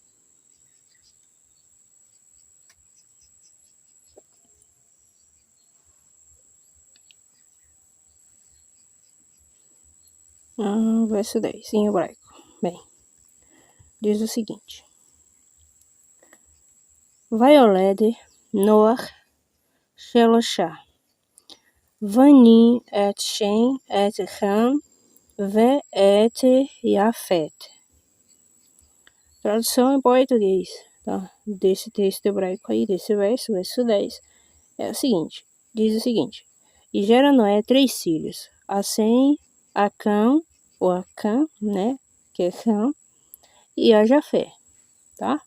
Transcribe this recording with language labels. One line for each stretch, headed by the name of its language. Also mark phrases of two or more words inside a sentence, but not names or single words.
Portuguese: Verso 10, em hebraico. Bem, diz o seguinte.
Hebrew: ויולד נח שלשה בנים את שם את חם ואת יפת.
Portuguese: Tradução em português, tá? Desse texto hebraico aí, desse verso 10, é o seguinte, diz o seguinte: e gera Noé 3 filhos, a Sem, a Cã, ou a Cã, né, que é Cã, e a Jafé, tá?